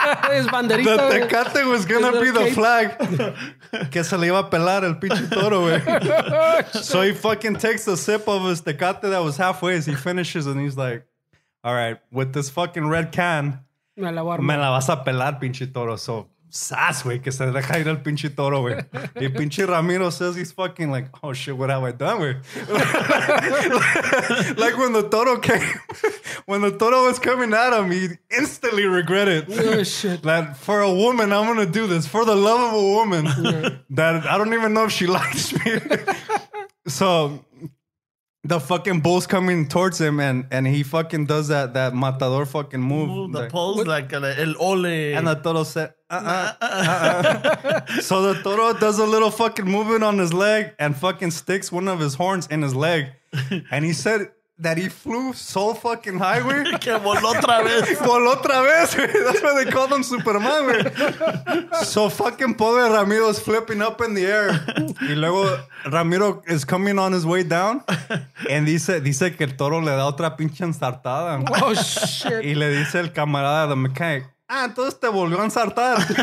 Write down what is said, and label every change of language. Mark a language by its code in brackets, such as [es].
[es] Es banderita. [en] The tecate was gonna be the flag [es] que se le iba a pelar el pinche toro, güey. [en] So he fucking takes a sip of his tecate that was halfway as he finishes, and he's like, all right, with this fucking red can, [es] Me la voy a me armar. la vas a pelar, pinche toro. So, sas, güey, que se deja ir el pinche toro, güey. Y pinche [en] Ramiro says he's fucking like, oh shit, what have I done, güey? Like when the toro came, when the toro was coming at him, he instantly regretted. Oh, shit. That for a woman, I'm gonna do this. For the love of a woman, that I don't even know if she likes me. So the fucking bull's coming towards him, and he fucking does that matador fucking move. The like, pose, like el ole. and the toro said, So the toro does a little fucking movement on his leg and fucking sticks one of his horns in his leg. And he said that he flew so fucking high, güey. [es] Que voló otra vez. Voló otra vez, güey. [en] That's why they called him Superman, güey. So fucking pobre Ramiro is flipping up in the air. [es] Y luego [en] Ramiro is coming on his way down. [es] And dice que el toro le da otra pinche ensartada. [en] Oh, shit. [es] Y le dice el camarada, [en] the mechanic, [es] entonces te volvió a ensartar.